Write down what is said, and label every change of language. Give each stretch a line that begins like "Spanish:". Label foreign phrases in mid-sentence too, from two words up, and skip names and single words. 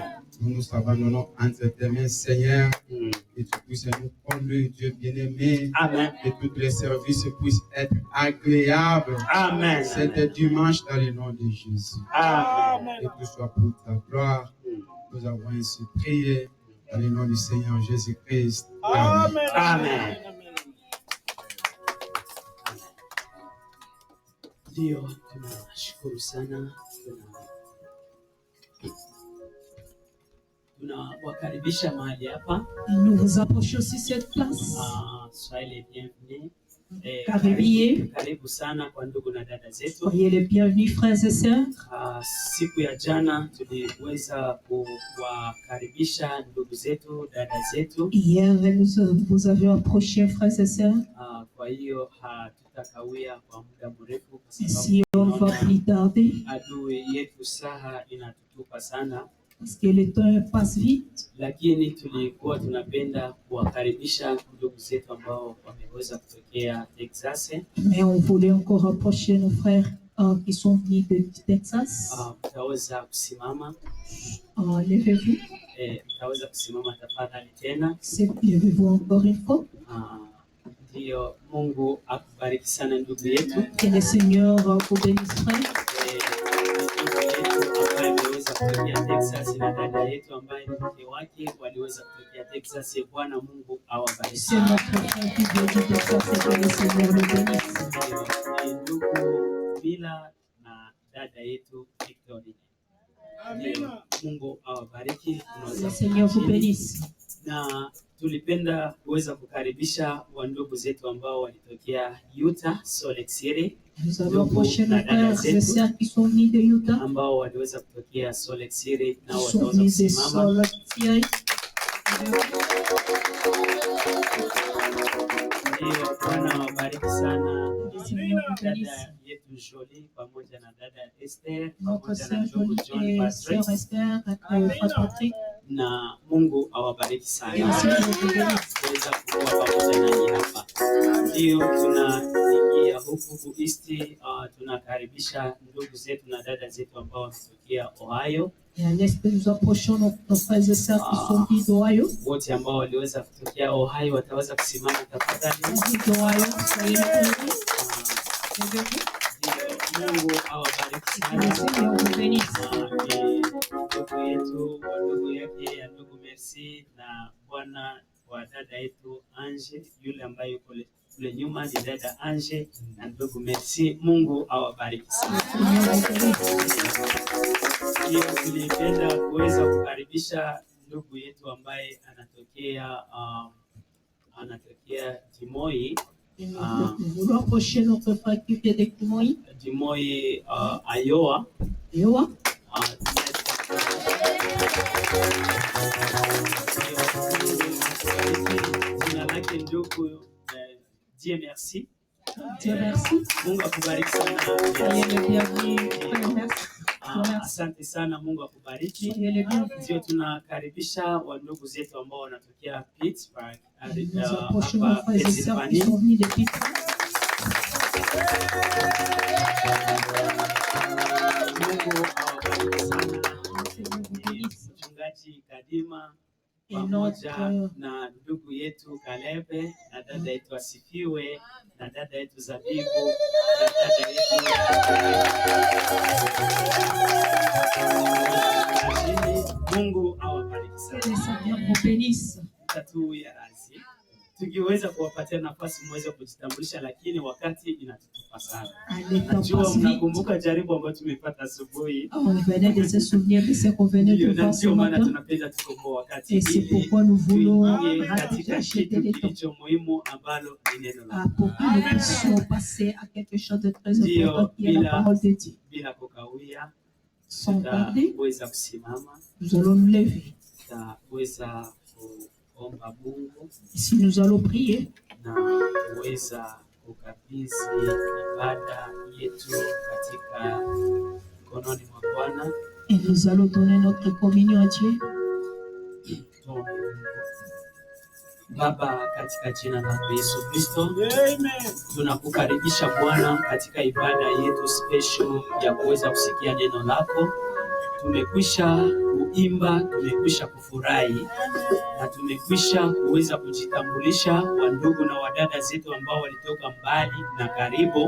French: Nous nous abandonnons entre tes mains, Seigneur, et tu puisses nous conduire, Dieu bien-aimé, Amen. et tous les services puissent être agréables. Amen. Cet dimanche dans le nom de Jésus. Amen. Et que ce soit pour ta gloire. Nous avons ainsi prié dans le nom du Seigneur Jésus-Christ. Amen. Amen.
Swahili: Ndio, tunashukuru sana, tunawakaribisha mahali hapa.
French: Nous vous approchons sur cette place. Soyez les bienvenus.
Swahili: Karibu sana kwa ndugu na dada zetu.
French: Soyez les bienvenus, frères et sœurs.
Swahili: Siku ya jana tuliweza kuwakaribisha ndugu zetu, dada zetu.
French: Hier, vous avez approché, frères et sœurs.
Swahili: Kwa hiyo hatutakawia kwa muda mrefu kwa
French: Si on ne va plus tarder,
Swahili: adui yetu saha inatutupa sana.
French: parce que le temps passe vite.
Swahili: Lakini tulikuwa tunapenda kuwakaribisha ndugu zetu ambao wameweza kutokea Texas.
French: Mais on voulait encore approcher nos frères qui sont venus de Texas.
Swahili: Mtaweza kusimama.
French: Levez-vous.
Swahili: Mtaweza kusimama tafadhali tena.
French: Levez-vous encore une fois.
Swahili: Ndio, Mungu akubariki sana ndugu yetu.
French: Que le Seigneur vous bénisse, frère.
Swahili: Kutokea Texas na dada yetu ambaye ni mke wake waliweza kutokea Texas. Bwana Mungu awabariki.
French: C'est notre frère qui vient de Texas et que le Seigneur le bénisse.
Swahili: Ndugu Bila na dada yetu Victoria. Amina. Mungu awabariki.
French: Le Seigneur vous bénisse.
Swahili: Na tulipenda kuweza kukaribisha wandugu zetu ambao walitokea Utah, Salt Lake City.
French: Nous avons approché nos frères et sœurs qui sont venus de Utah.
Swahili: Ambao waliweza kutokea Salt Lake City na
French: Ils sont
Swahili: wataweza
French: venus de
Swahili: kusimama.
French: Salt Lake City.
Swahili: Ndio, Bwana awabariki sana. Dada yetu Jolie pamoja na dada Esther
French: notre
Swahili: pamoja
French: sœur
Swahili: na ndugu
French: Jolie John et Patrick, sœur Esther avec frère Patrick.
Swahili: na Mungu awabariki
French: Et
Swahili: sana.
French: le Seigneur vous bénisse.
Swahili: Tuweza kuwa pamoja nanyi hapa. Ndio tunaingia huku East, tunakaribisha ndugu zetu na dada zetu ambao wametokea Ohio.
French: Et à l'est, nous approchons nos frères et sœurs qui sont venus d'Ohio.
Swahili: Wote ambao waliweza kutokea Ohio wataweza kusimama tafadhali.
French: D'Ohio, soyez les bienvenus.
Swahili: Mungu awabariki
French: Que le
Swahili: sana.
French: Seigneur vous bénisse.
Swahili: Ndugu yetu wa ndugu yake ya ndugu Merci na bwana wa dada yetu Ange, yule ambaye yuko kule nyuma ni dada Ange na ndugu Merci. Mungu awabariki sana. Hiyo tulipenda kuweza kukaribisha ndugu yetu ambaye anatokea Dimoi.
French: Nous voulons approcher notre frère qui vient de Dimoi. Dimoi, Iowa. Iowa.
Swahili: Jina lake ndugu Dieu merci.
French: Dieu merci.
Swahili: Mungu akubariki sana.
French: Soyez les bienvenus, frère, merci.
Swahili: Asante sana, Mungu akubariki.
French: Soyez les bienvenus.
Swahili: Ndio tunakaribisha wandugu zetu ambao wanatokea Pittsburgh,
French: Nous approchons nos
Swahili: hapa
French: frères et sœurs qui
Swahili: Pennsylvanie.
French: sont venus de Pittsburgh.
Swahili: Mungu awabariki sana.
French: Seigneur vous bénisse.
Swahili: Mchungaji Kadima pamoja na ndugu yetu Kalebe na dada yetu Asifiwe na dada yetu Zabibu na dada yetu Mungu awabariki sana. Tatu ya razi. Tukiweza kuwapatia nafasi mweze kujitambulisha, lakini wakati inatutupa sana. Najua mnakumbuka jaribu ambayo tumepata asubuhi.
French: On venait de se souvenir de ce qu'on venait de voir ce matin.
Swahili: Tunapenda tukomboe wakati.
French: Et c'est pourquoi nous voulons
Swahili: katika kitu kilicho muhimu ambalo ni neno la Mungu.
French: Pour que nous puissions passer à quelque chose de très important qui est la parole de Dieu.
Swahili: Bila kukawia,
French: sans tarder, nous allons nous lever. Ici, nous allons prier. Et nous allons donner notre communion à Dieu.
Swahili: Baba, katika jina la Yesu Kristo, tunakukaribisha Bwana katika ibada yetu special ya kuweza kusikia neno lako. Tumekwisha kuimba, tumekwisha kufurahi na tumekwisha kuweza kujitambulisha kwa ndugu na wadada zetu ambao walitoka mbali na karibu.